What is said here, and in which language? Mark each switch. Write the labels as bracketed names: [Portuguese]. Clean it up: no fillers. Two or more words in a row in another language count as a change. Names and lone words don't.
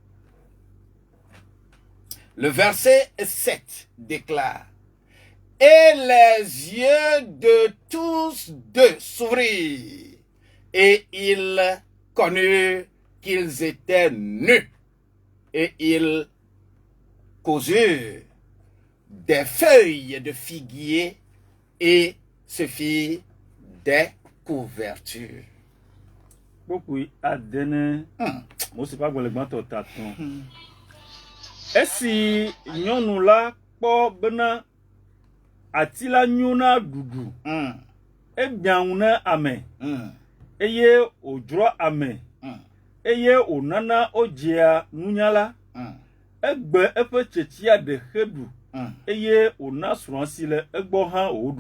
[French] Le verset 7 déclare: et les yeux de tous deux s'ouvrirent, et ils connurent qu'ils étaient nus, et ils cosurent des feuilles de figuier et se firent des couvertures. [Ewe] Esi nyɔnu la kpɔ bena ati la nyo na ɖuɖu, egbea ŋu na ame, eye wòdzrɔ ame, eye wònana wodzea nunyala, egbe eƒe tsetsia ɖe xe ɖu, eye wòna srɔ̃a si le egbɔ hã wòɖu.